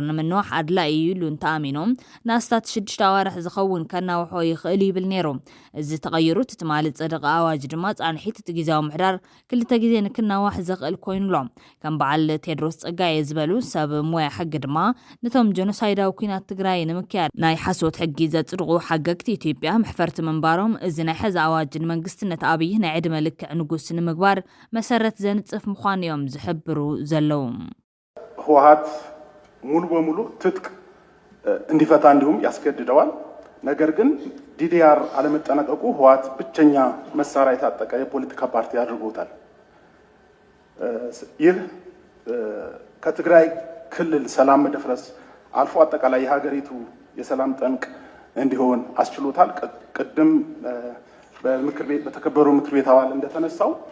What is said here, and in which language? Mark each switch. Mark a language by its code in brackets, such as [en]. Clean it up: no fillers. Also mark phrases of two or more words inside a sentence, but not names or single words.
[ti] ንምንዋሕ ኣድላዪ ኢሉ እንተኣሚኖም ንኣስታት 6 ኣዋርሕ ዝኸውን ከናውሖ ይኽእል ይብል ነይሩ እዚ ተቐይሩ ትማሊ ጸደቐ ኣዋጅ ድማ ጻንሒት እቲ ግዜያዊ ምምሕዳር 2 ግዜ ንክናዋሕ ዘኽእል ኮይኑሎም ከም በዓል ቴድሮስ ጸጋየ ዝበሉ ሰብ ሞያ ሕጊ ድማ ነቶም ጀኖሳይዳዊ ኩናት ትግራይ ንምክያድ ናይ ሓሶት ሕጊ ዘጽድቑ ሓገግቲ ኢትዮጵያ ምሕፈርቲ ምንባሮም እዚ ናይ ሕዚ ኣዋጅ ንመንግስትነት ኣብይ ናይ ዕድመ ልክዕ ንጉስ ንምግባር መሰረት ዘንጽፍ ምዃኑ እዮም ዝሕብሩ ዘለው [am] ህወሓት ሙሉ በሙሉ ትጥቅ እንዲፈታ እንዲሁም ያስገድደዋል ነገር ግን ዲዲአር አለመጠናቀቁ ህወሓት ብቸኛ መሳሪያ የታጠቀ የፖለቲካ ፓርቲ አድርጎታል ይህ ከትግራይ ክልል ሰላም መደፍረስ አልፎ አጠቃላይ የሀገሪቱ የሰላም ጠንቅ እንዲሆን አስችሎታል ቅድም በምክር ቤት በተከበሩ ምክር ቤት አባል እንደተነሳው